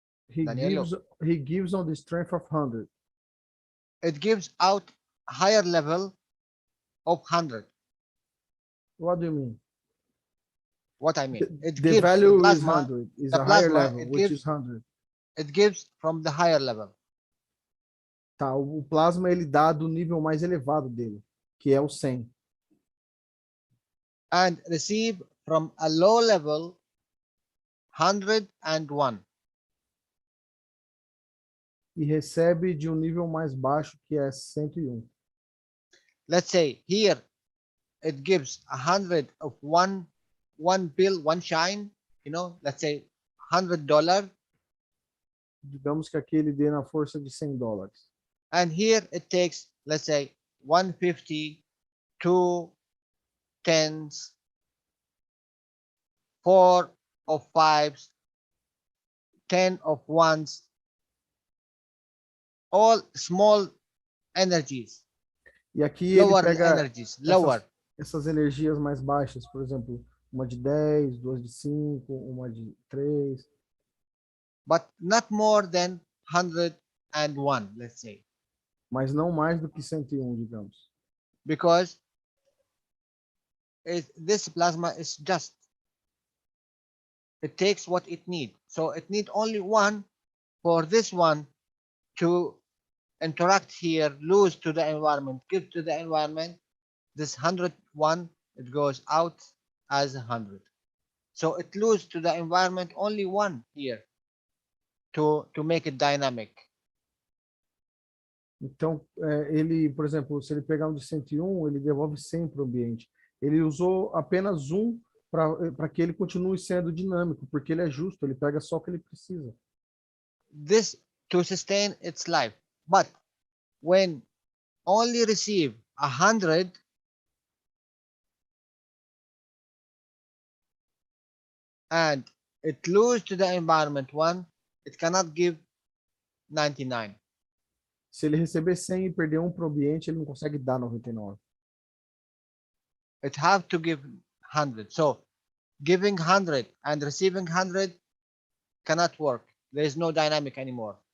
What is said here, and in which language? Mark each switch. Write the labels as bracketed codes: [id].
[en] He gives on the strength of 100. It gives out higher level of 100. What do you mean? What I mean? The value is 100. Is a higher level, which is 100. It gives from the higher level. [pt] Tá, o plasma ele dá do nível mais elevado dele, que é o 100. [en] And receive from a low level 101. [pt] E recebe de um nível mais baixo, que é 101. [en] Let's say here it gives 100 of one bill, one shine, you know, let's say $100. [pt] Digamos que aqui ele dê na força de $100. [en] And here it takes, let's say, 150, 2 tens, 4 of fives, 10 of ones, all small energies. [pt] E aqui [en] lower [pt] ele pega [en] energies, lower. [pt] Essas energias mais baixas, por exemplo, uma de 10, duas de 5, uma de 3. [en] But not more than 101, let's say. [pt] Mas não mais do que 101, digamos. [en] Because this plasma is just. It takes what it needs. So it needs only one for this one to interact here, lose to the environment, give to the environment. This 101, it goes out as 100. So it loses to the environment only one here to make it dynamic. [pt] Então, ele, por exemplo, se ele pegar um de 101, ele devolve 100 para o ambiente. Ele usou apenas um para que ele continue sendo dinâmico, porque ele é justo, ele pega só o que ele precisa. [en] This to sustain its life. But when only receive 100, and it lose to the environment one, it cannot give 99. [pt] Se ele receber 100 e perder um para o ambiente, ele não consegue dar 99. [en] It have to give 100. So giving 100 and receiving 100 cannot work. There is no dynamic anymore.